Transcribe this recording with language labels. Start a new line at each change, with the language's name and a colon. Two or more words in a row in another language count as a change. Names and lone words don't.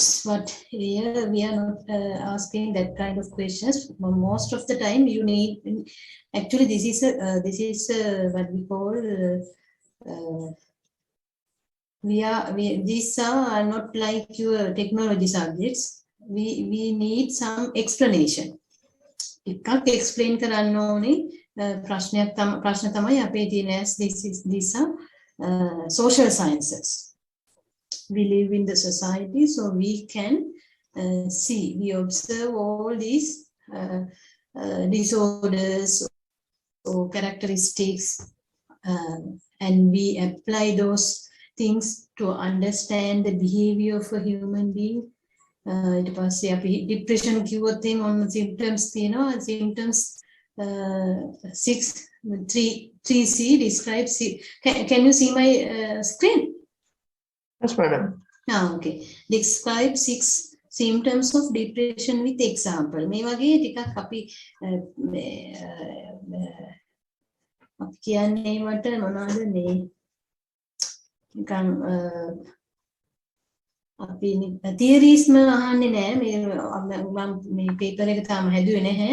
English: But here we are not asking that kind of questions. Most of the time you need. Actually, this is what we call. These are not like your technology subjects. We need some explanation.
Sinhala: එකක් explain කරන්න ඕනේ ප්‍රශ්න තමයි අපේ තියෙන
English: these are social sciences. We live in the society, so we can see, we observe all these disorders or characteristics, and we apply those things to understand the behavior of a human being.
Sinhala: ඊට පස්සේ අපි depression කිව්වොත් එහෙම ඔන්න symptoms තියෙනවා.
English: Symptoms 3C describes. Can you see my screen? Yes, madam. Okay. Describe 6 symptoms of depression with example.
Sinhala: මේ වගේ ටිකක් අපි කියන්නේ මට මොනවද මේ නිකන් අපි theories ම අහන්නේ නැහැ. මේ paper එක තාම හැදුවේ නැහැ.